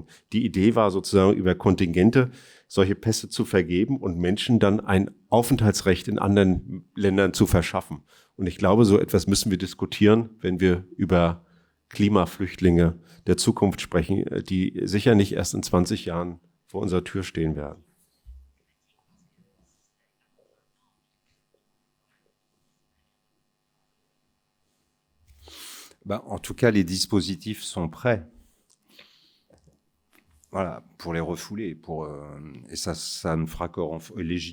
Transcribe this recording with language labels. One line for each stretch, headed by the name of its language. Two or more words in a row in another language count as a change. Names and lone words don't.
German: Die Idee war sozusagen über Kontingente solche Pässe zu vergeben und Menschen dann ein Aufenthaltsrecht in anderen Ländern zu verschaffen. Und ich glaube, so etwas müssen wir diskutieren, wenn wir über Klimaflüchtlinge der Zukunft sprechen, die sicher nicht erst in 20 Jahren vor unserer Tür stehen werden.
French: En tout cas, les dispositifs sont prêts. Voilà, pour les refouler, et ça ne fera que légitimer.